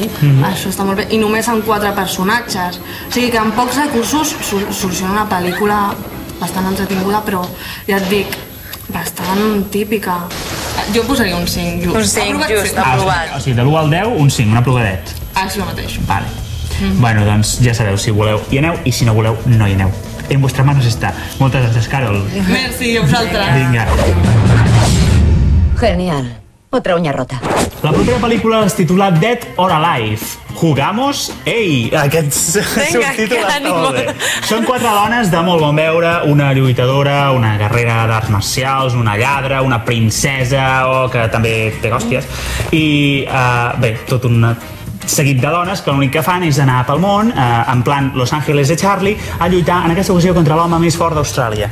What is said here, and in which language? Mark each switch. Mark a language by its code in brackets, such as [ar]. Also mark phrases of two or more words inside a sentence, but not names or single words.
[ca] Això està molt bé, i només amb 4 personatges, o sigui que amb pocs recursos soluciona una pel·lícula bastant entretinguda, però ja et dic, bastant típica. Jo posaria un 5. Un 5, just, aprovat. O sigui, de l'1 al 10, un 5, un aprovadet. Això mateix. Vale. Bueno, doncs ja sabeu, si voleu hi aneu, i si no voleu, no hi aneu. [es] En vuestra manos [ca] està. Moltes gràcies, Carol. Merci, a vosaltres. Vinga. [es] Genial. Otra uña rota. [ca] La propera pel·lícula es titula Dead or Alive. [es] Jugamos? [ca] Ei! Aquest subtítol està molt bé. Són 4 dones de molt bon veure, una lluitadora, una guerrera d'arts marcials, una lladra, una princesa, que també té hòsties, i bé, tot un seguit de dones que l'únic que fan és anar pel món, en plan Los Ángeles de Charlie, a lluitar en aquesta ocasió contra l'home més fort d'Austràlia.